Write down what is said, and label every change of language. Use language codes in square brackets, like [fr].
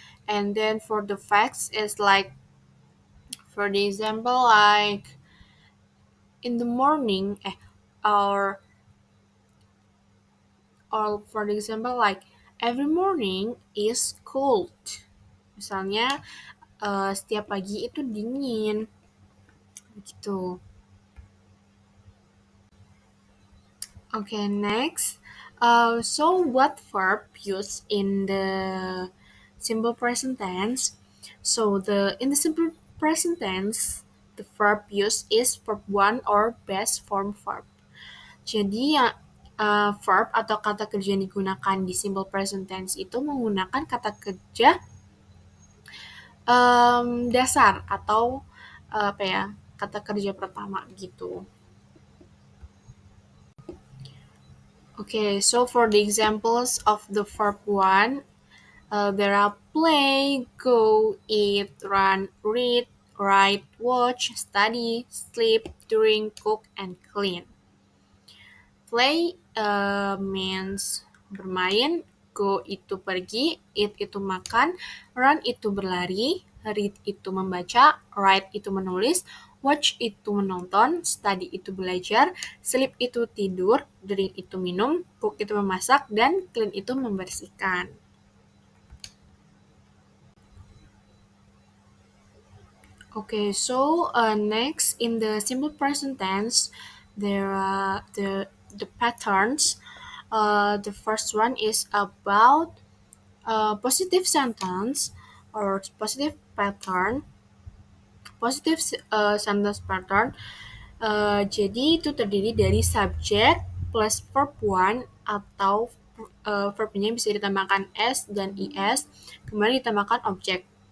[en] And then for the facts is like for the example like in the morning or for example like every morning is cold. [id] Misalnya setiap pagi itu dingin gitu. [en] Okay, next. So what verb used in the simple present tense? So the in the simple present tense, the verb used is verb one or best form verb. [id] Jadi ya verb atau kata kerja yang digunakan di simple present tense itu menggunakan kata kerja dasar atau apa ya kata kerja pertama gitu. [en] Okay, so for the examples of the verb one, there are play, go, eat, run, read, write, watch, study, sleep, drink, cook, and clean. [id] Play means bermain, go itu pergi, eat itu makan, run itu berlari, read itu membaca, write itu menulis, watch itu menonton, study itu belajar, sleep itu tidur, drink itu minum, cook itu memasak, dan clean itu membersihkan. [en] Okay, so next in the simple present tense, there are the patterns. The first one is about positive sentence or positive pattern. Positive sentence pattern. [id] Jadi itu terdiri dari subject plus verb one atau verbnya bisa ditambahkan s dan is, kemudian ditambahkan objek.